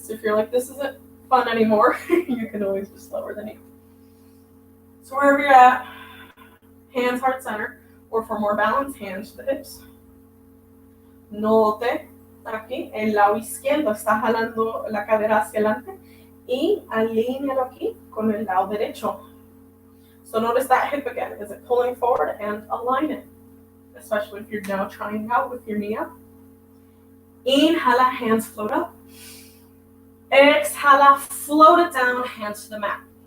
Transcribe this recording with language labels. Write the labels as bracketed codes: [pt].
[en] So if you're like, this isn't fun anymore, you can always just lower the knee. So wherever you're at, hands heart center, or for more balance, hands to the hips. [es] Note aquí, el lado izquierdo está jalando la cadera hacia adelante y alínealo aquí con el lado derecho. [en] So notice that hip again. Is it pulling forward? And align it, especially if you're now trying out with your knee up. [es] Inhala, [en] hands float up. [es] Exhala, [en] float it down, hands to the mat.